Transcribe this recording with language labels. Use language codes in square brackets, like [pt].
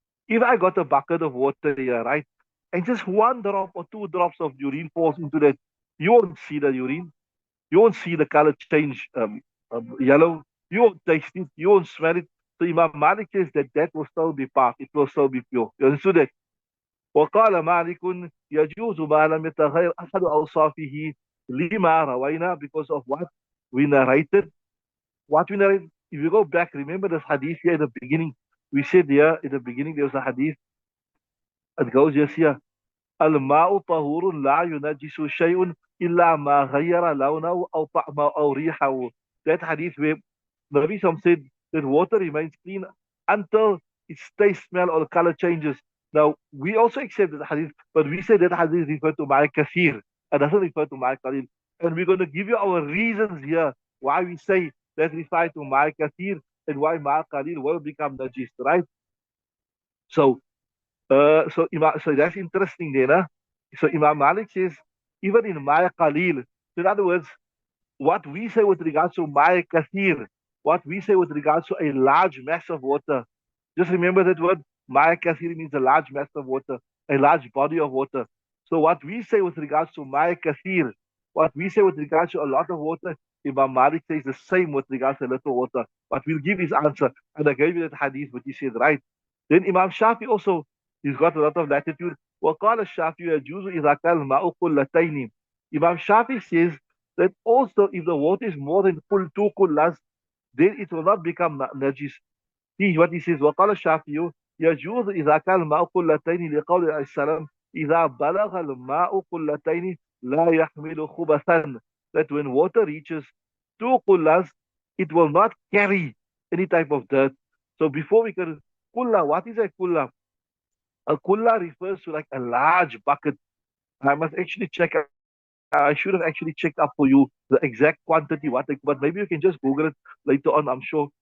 [en] If I got a bucket of water here, right, and just one drop or two drops of urine falls into that, you won't see the urine. You won't see the color change yellow. You won't taste it. You won't smell it. So Imam Malik says that will still be part. It will still be pure. You understood that? [ar] وقال مالك يجوز ما لم يتغير أحد أوصافه لما روينا, [en] because of what we narrated. What we narrated, if you go back, remember this hadith here at the beginning. We said here at the beginning there was a hadith. It goes just here. [ar] الماء طهور لا ينجس شيء إلا ما غير لونه أو طعمه أو ريحه. [en] That hadith where Nabi Sam said that water remains clean until its taste, smell, or color changes. Now, we also accept that hadith, but we say that hadith refers to Ma'i Kathir. It doesn't refer to Ma'i Qalil. And we're going to give you our reasons here why we say that refer to Ma Kathir and why Ma Qalil will become najis, right? So, so that's interesting then, huh? So Imam Malik says, even in Ma Qalil, so in other words, what we say with regards to Ma Kathir, what we say with regards to a large mass of water, just remember that word, Ma Kathir means a large mass of water, a large body of water. So what we say with regards to Ma Kathir, what we say with regards to a lot of water, Imam Malik says the same with regards to a little water. But we'll give his answer. And I gave you that hadith, but he said, right. Then Imam Shafi also, he's got a lot of latitude. [ar] وقال الشافعي يجوز إذا كان الماء قلتين. [en] Imam Shafi says that also if the water is more than two kullas, then it will not become najis. What he says, [ar] وقال الشافعي يجوز إذا كان الماء قلتين لقول عليه السلام إذا بلغ الماء قلتين لا يحمل خبثا. [en] That when water reaches two kullas, it will not carry any type of dirt. So before we can, kulla, what is a kulla? A kulla refers to like a large bucket. I must actually check. I should have actually checked up for you the exact quantity, but maybe you can just Google it later on, I'm sure.